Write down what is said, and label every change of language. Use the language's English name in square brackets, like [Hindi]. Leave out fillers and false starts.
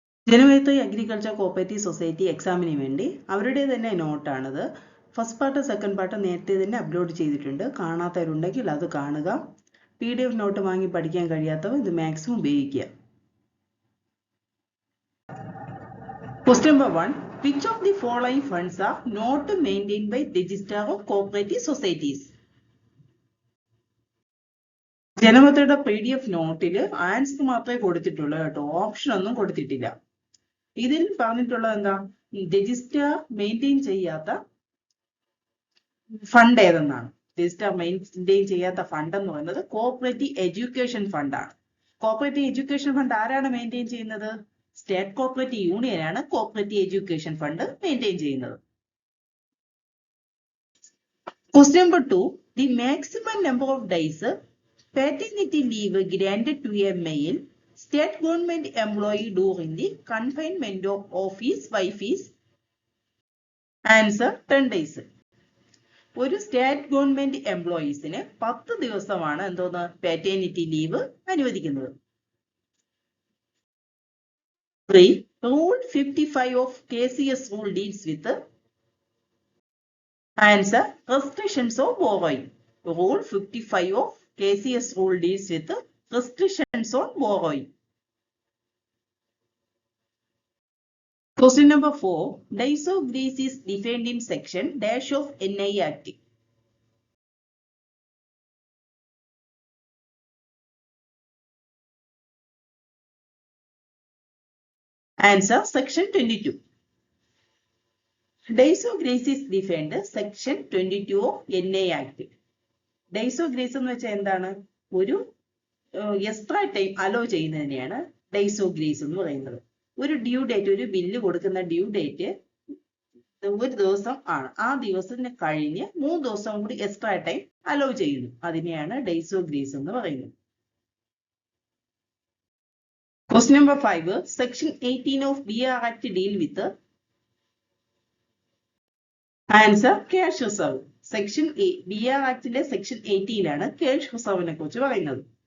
[Malayalam] Janamaithri agriculture cooperative society എക്സാമിന് വേണ്ടി അവരുടെ തന്നെ നോട്ടാണിത്. ഫസ്റ്റ് പാർട്ട് സെക്കൻഡ് പാർട്ട് നേരത്തെ തന്നെ അപ്ലോഡ് ചെയ്തിട്ടുണ്ട്. കാണാത്തവരുണ്ടെങ്കിൽ അത് കാണുക. PDF നോട്ട് വാങ്ങി പഠിക്കാൻ കഴിയാത്തവർ ഇത് മാക്സിമം ഉപയോഗിക്കുക. [English] Question number 1. Which of the following funds are not maintained by Registrar of Cooperative Societies? [Malayalam] ജനമൈത്രിയുടെ PDF നോട്ടിൽ ആൻസർ മാത്രമേ കൊടുത്തിട്ടുള്ളൂ കേട്ടോ, ഓപ്ഷൻ ഒന്നും കൊടുത്തിട്ടില്ല. ഇതിൽ പറഞ്ഞിട്ടുള്ളത് എന്താ? രജിസ്റ്റർ മെയിൻറ്റെയിൻ ചെയ്യാത്ത ഫണ്ട് ഏതെന്നാണ്. രജിസ്റ്റർ മെയിൻറ്റെയിൻ ചെയ്യാത്ത ഫണ്ട് എന്ന് പറയുന്നത് cooperative education ഫണ്ടാണ്. Cooperative education fund ആരാണ് മെയിൻറ്റെയിൻ ചെയ്യുന്നത്? State cooperative യൂണിയനാണ് cooperative education fund maintain ചെയ്യുന്നത്. [English] Question number 2. The maximum number of days paternity leave granted to a male state government employee during the confinement of his wife is? Answer 10 days. [Malayalam] ഒരു state government എംപ്ലോയീസിന് 10 ദിവസമാണ് എന്തോന്ന് പാറ്റേണിറ്റി leave അനുവദിക്കുന്നത്. [English] 3. Rule 55 of KCS rule deals with? Answer restrictions of borrowing. Rule 55 of KCS rule deals with restrictions on borrowing. Question number 4. Days of grace is defined in section dash of NI Act. Answer section 22. Days of grace is defined section 22 of NI Act. [Malayalam] Days of grace എന്ന് വെച്ചാൽ എന്താണ്? ഒരു extra time hello ചെയ്യുന്നതിനെയാണ് days of grace എന്ന് പറയുന്നത്. ഒരു due date, ഒരു bill കൊടുക്കുന്ന due date ഒരു ദിവസം ആണ്. ആ ദിവസത്തിന് കഴിഞ്ഞ് 3 ദിവസം കൂടി എക്സ്ട്രാ ടൈം അലോ ചെയ്യുന്നു. അതിനെയാണ് ഡേയ്സ് ഓഫ് ഗ്രേസ് എന്ന് പറയുന്നത്. [English] Question number 5. Section 18 of BR Act deal with? Answer cash reserve. Section BR Actലെ section 18 ആണ് cash reserve [Malayalam] കുറിച്ച് പറയുന്നത്.